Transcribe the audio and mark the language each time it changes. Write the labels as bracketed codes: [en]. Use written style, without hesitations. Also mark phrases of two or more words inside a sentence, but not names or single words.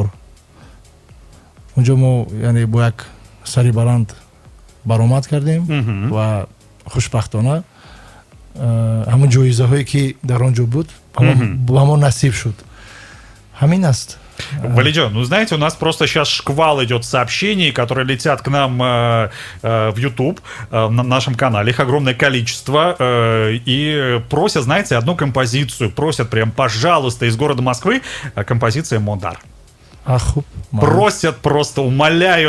[tg] онҷо мо яъне бо як сари баланд баромад кардем ва хушбахтона ҳамон ҷоизаҳое ки дар он ҷо буд ба мо насиб шуд. Ҳамин аст. [ru] Валиджон, ну знаете, у нас просто сейчас шквал идет сообщений, которые летят к нам в YouTube, на нашем канале, их огромное количество, и просят, знаете, одну композицию, просят прям, пожалуйста, из города Москвы, композиция «Модар». Просят, просто умоляют.